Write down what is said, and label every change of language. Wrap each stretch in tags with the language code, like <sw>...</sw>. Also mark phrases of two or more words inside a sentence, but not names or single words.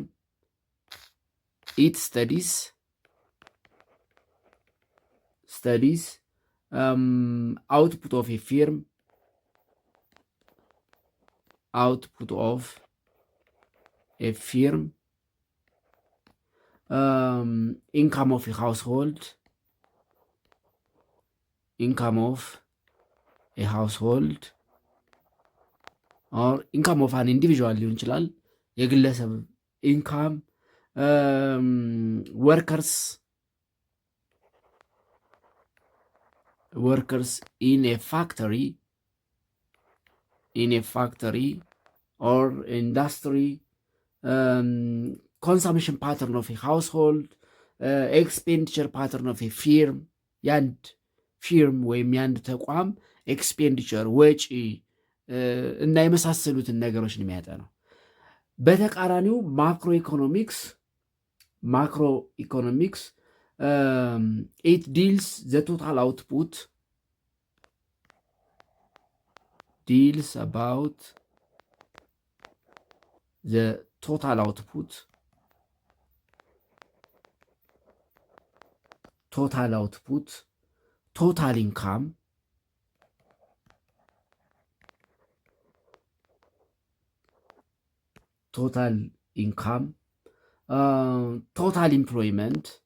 <en>It studies output of a firm, income of a household, or income of an individual</en> <am>ሊሆን ይችላል፣ የግለሰብ ኢንካም፣</am> <en>workers in a factory or industry, consumption pattern of a household, expenditure pattern of a firm.</en> <am>ያንድ ፊርም ወይም ያንድ ተቋም ኤክስፔንዲቸር ወጪ እና የመሳሰሉትን ነገሮች ነው የሚያጠናው። በተቃራኒው ማክሮ ኢኮኖሚክስ</am> <en>it deals about the total output, total income, total employment,</en>